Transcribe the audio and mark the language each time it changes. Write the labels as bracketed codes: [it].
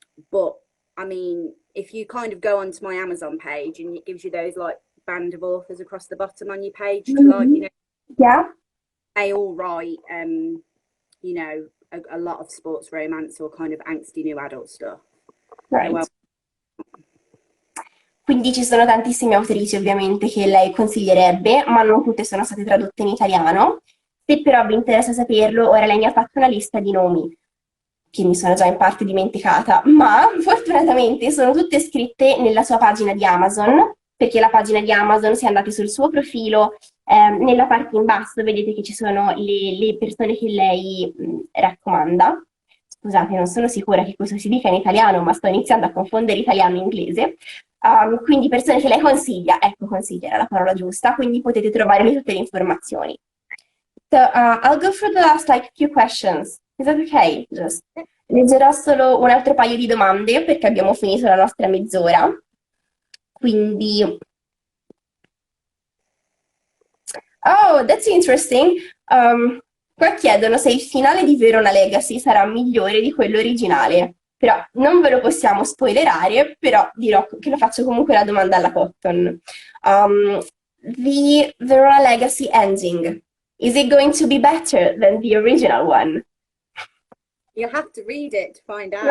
[en] But I mean, if you kind of go onto my Amazon page and it gives you those like band of authors across the bottom on your page to like, you know, Yeah. they all write, you know, a lot of sports romance or kind of angsty new adult stuff. Right. Well, [it] Quindi ci sono tantissime autrici ovviamente che lei consiglierebbe, ma non tutte sono state tradotte in italiano. Se però vi interessa saperlo, ora lei mi ha fatto una lista di nomi che mi sono già in parte dimenticata, ma fortunatamente sono tutte scritte nella sua pagina di Amazon, perché la pagina di Amazon, se andate sul suo profilo, nella parte in basso vedete che ci sono le persone che lei raccomanda. Scusate, non sono sicura che questo si dica in italiano, ma sto iniziando a confondere italiano e inglese. Quindi persone che lei consiglia, ecco, consiglia era la parola giusta, quindi potete trovare lì tutte le informazioni. [en] So, I'll go through the last like few questions. Is that okay? [it] Just leggerò solo un altro paio di domande perché abbiamo finito la nostra mezz'ora. [en] Quindi oh, that's interesting. [it] Qua chiedono se il finale di Verona Legacy sarà migliore di quello originale. Però non ve lo possiamo spoilerare, però dirò che lo faccio comunque la domanda alla Cotton. The Verona Legacy ending [en] Is it going to be better than the original one? You'll have to read it to find out.